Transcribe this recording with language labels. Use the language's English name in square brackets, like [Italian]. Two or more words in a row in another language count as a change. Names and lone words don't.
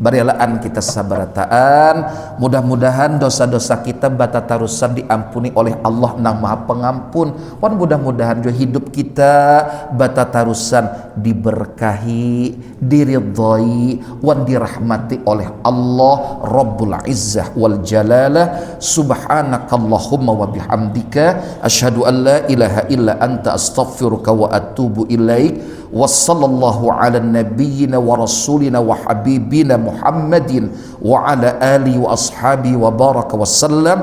[Banjar] Barialaan kita sabarataan, mudah-mudahan dosa-dosa kita batatarusan diampuni oleh Allah nang Maha Pengampun. Wan mudah-mudahan juga hidup kita batatarusan diberkahi, diridhai, wan dirahmati oleh Allah [Arabic] رب العزة والجلالة. سبحانك اللهم وبحمدك أشهد أن لا إله إلا أنت أستغفرك وأتوب إليك. وصلى الله على نبينا ورسولنا وحبيبنا محمد وعلى آله وأصحابه وبارك وسلم.